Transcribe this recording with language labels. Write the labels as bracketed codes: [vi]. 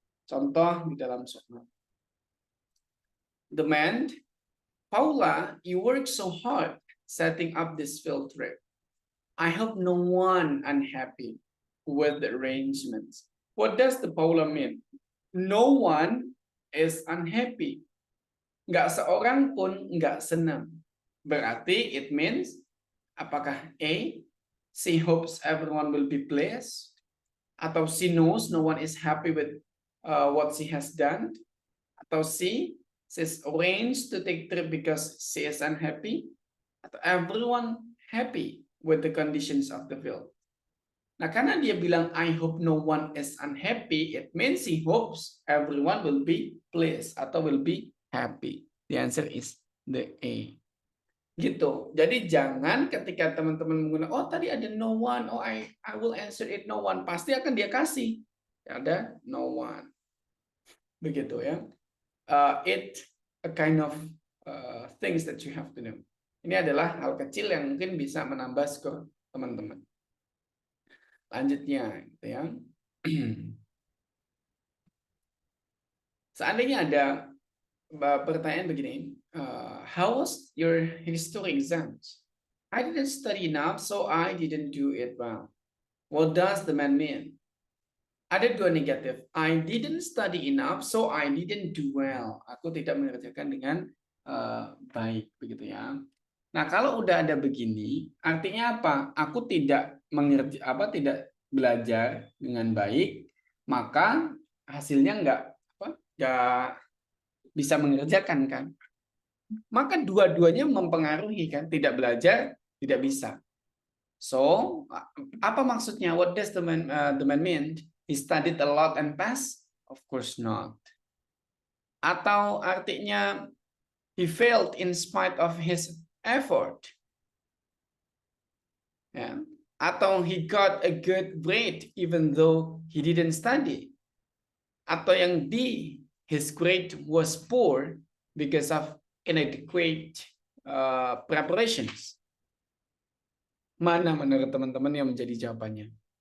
[id] Contoh di dalam soal. [en] The man, Paula, you work so hard setting up this field trip. I hope no one unhappy with the arrangements. What does the Paula mean? No one is unhappy. [id] Nggak seorang pun nggak senang. [en] Berarti it means, apakah A, she hopes everyone will be pleased, atau she knows no one is happy with what she has done, atau C, she's arranged to take trip because she is unhappy, atau everyone happy with the conditions of the field. [id] Nah, karena dia bilang [en] I hope no one is unhappy, it means he hopes everyone will be pleased atau will be happy. The answer is the A. [id] Gitu. Jadi jangan ketika teman-teman menggunakan, oh tadi ada no one, [en] oh I will answer it no one, [id] pasti akan dia kasih. Ada no one. Begitu ya. [en] It a kind of things that you have to know. [id] Ini adalah hal kecil yang mungkin bisa menambah skor teman-teman. Lanjutnya, gitu ya. Seandainya ada pertanyaan begini, [en] how was your history exams? I didn't study enough, so I didn't do it well. What does the man mean? [id] Ada dua negatif. [en] I didn't study enough, so I didn't do well. [id] Aku tidak mengerjakan dengan baik, begitu ya. Nah, kalau udah ada begini, artinya apa? Aku tidak tidak belajar dengan baik, maka hasilnya nggak bisa mengerjakan kan? Maka dua-duanya mempengaruhi kan? Tidak belajar, tidak bisa. [en] So, [id] apa maksudnya? [en] What does the man mean? He studied a lot and passed? Of course not. [id] Atau artinya [en] he failed in spite of his effort. Ya. Atau he got a good grade even though he didn't study. Atau yang D, his grade was poor because of inadequate preparations. [id] Mana menurut teman-teman yang menjadi jawabannya?